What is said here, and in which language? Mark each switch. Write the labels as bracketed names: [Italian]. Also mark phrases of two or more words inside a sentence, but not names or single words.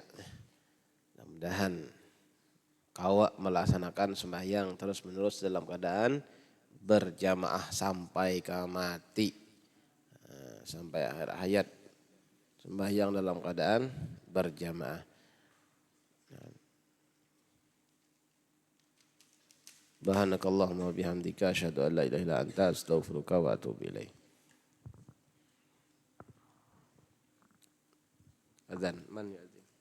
[Malay] Mudah-mudahan kau melaksanakan sembahyang terus menerus dalam keadaan berjamaah sampai ke mati, sampai akhir hayat, sembahyang dalam keadaan berjamaah. [Arabic] سبحانك اللهم وبحمدك أشهد أن لا إله إلا أنت أستغفرك وأتوب إليك. Azan, man ya